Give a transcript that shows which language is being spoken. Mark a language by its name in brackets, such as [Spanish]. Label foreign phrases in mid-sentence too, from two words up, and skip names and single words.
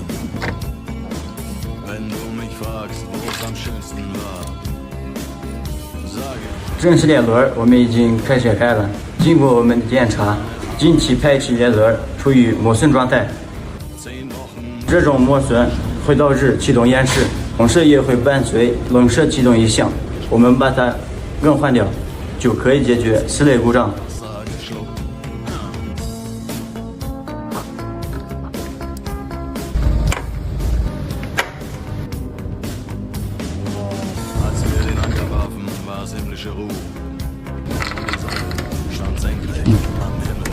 [German] Wenn du mich fragst, wo es am schönsten war, sage ich. [Chinese] 正时链轮我们已经开拆开了，经过我们的检查，近期排气链轮处于磨损状态。这种磨损会导致启动延时，同时也会伴随冷车启动异响。我们把它更换掉，就可以解决此类故障。 [German] Himmlische Ruhe. Und die Sonne stand senkrecht am Himmel.